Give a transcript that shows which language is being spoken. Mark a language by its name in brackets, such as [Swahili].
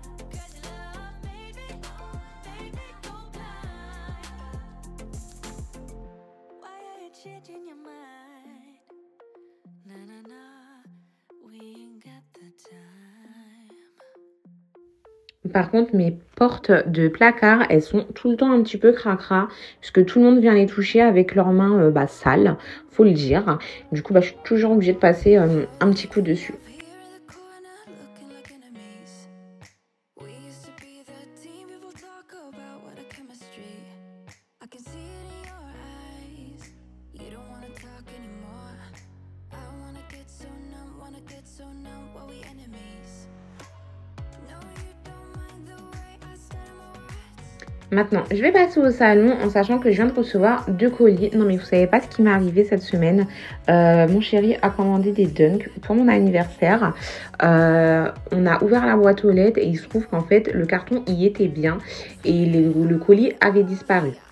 [English] Cause your love made me go blind. Why are you changing your mind? Na na na, we ain't got the time. [French] Par contre, mes portes de placard, elles sont tout le temps un petit peu cracra, puisque tout le monde vient les toucher avec leurs mains sales, faut le dire. Du coup, je suis toujours obligée de passer un petit coup dessus. [English] Here in the corner, looking like enemies. We used to be the team people talk about. What a chemistry. I can see it in your eyes. You don't wanna talk anymore. I wanna get so numb while we enemies. No, you don't mind the way I stutter my words. [French] Maintenant, je vais passer au salon en sachant que je viens de recevoir 2 colis. Non mais vous savez pas ce qui m'est arrivé cette semaine. Mon chéri a commandé des Dunk pour mon anniversaire. On a ouvert la boîte aux lettres et il se trouve qu'en fait le carton y était bien et le colis avait disparu.